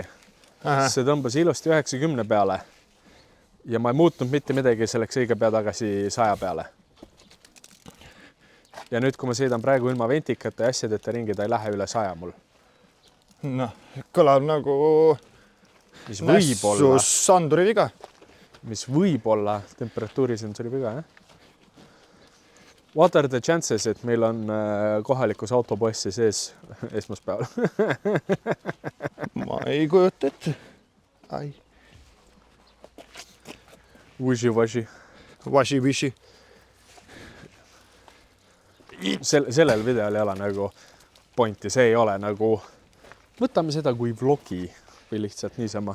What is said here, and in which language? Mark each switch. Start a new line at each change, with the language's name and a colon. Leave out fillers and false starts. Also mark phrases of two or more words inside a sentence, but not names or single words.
Estonian: See tõmbas ilusti 90 peale ja ma ei muutnud mitte midagi, selleks õige pea tagasi 100 peale. Ja nüüd, kui ma sõidan praegu ilma ventikate ja asjadeta ringi, ta ei lähe üle 100 mul. Noh, kõlab nagu nässus sanduri viga. Mis võib olla temperatuurisensori viga, jah?
English: What are the chances,
Estonian: et meil on kohalikus autopoessi sees esmaspäeval? Ma ei kujuta ette. Ai.
English: Wishy-washy. Washi-wishi.
Estonian: Sellel videol ei ole nagu pointi, see ei ole nagu, võtame seda kui vlogi või lihtsalt niisama.